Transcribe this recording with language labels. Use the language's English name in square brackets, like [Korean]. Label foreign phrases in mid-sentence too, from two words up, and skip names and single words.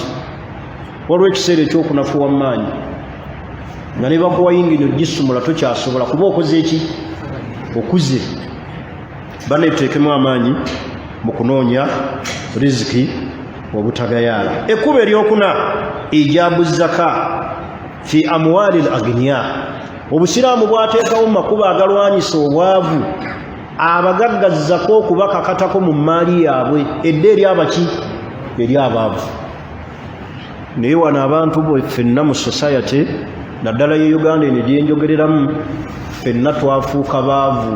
[Ganda] Waliwo ekiseera ekyokunafuwa amaanyi nga ne bakuwa yingini ogisumula tokyasobola kuba okoze eki? Okuze. Baneeteekemu amaanyi mu kunoonya riziki obutagayaala. Ekkubo eryokuna [Arabic] إيجاب الزكاة في أموال الأغنياء. [Ganda] Obusiraamu bwateekawo mu makubo agalwanyisa obwavu abagaggazako okubakakatako mu maali yaabwe edda eri abaki? Eri abaavu. Naye wano abantu ffenna mu society naddala ye Uganda eno gyenjogereramu ffenna twafuuka baavu.